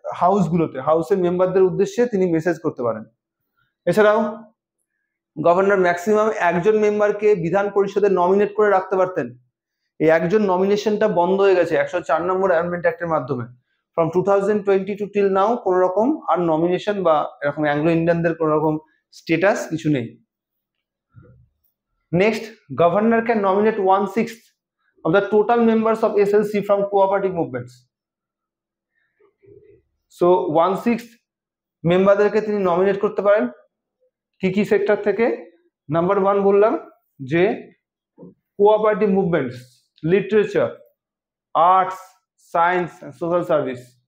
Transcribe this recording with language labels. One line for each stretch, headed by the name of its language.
Bangla: হাউসগুলোতে, হাউসের মেম্বারদের উদ্দেশ্যে তিনি মেসেজ করতে পারেন। এছাড়াও গভর্নর ম্যাক্সিমাম একজন মেম্বারকে বিধান পরিষদে নমিনেট করে রাখতে পারতেন। এই একজন নমিনেশনটা বন্ধ হয়ে গেছে 104 নম্বর অ্যামেন্ডমেন্ট অ্যাক্টের মাধ্যমে। ফ্রম 2022 টিল নাও কোন রকম আর নমিনেশন বা এরকম অ্যাংলো ইন্ডিয়ানদের কোন রকম স্টেটাস কিছু নেই।
English: Next, governor can nominate 1/6 of the total members of SLC from cooperative movements.
Bangla: So 1/6 মেম্বারদেরকে তিনি নমিনেট করতে পারেন কি কি সেক্টর থেকে? নাম্বার 1 বললাম যে cooperative movements, literature, arts, science and social service.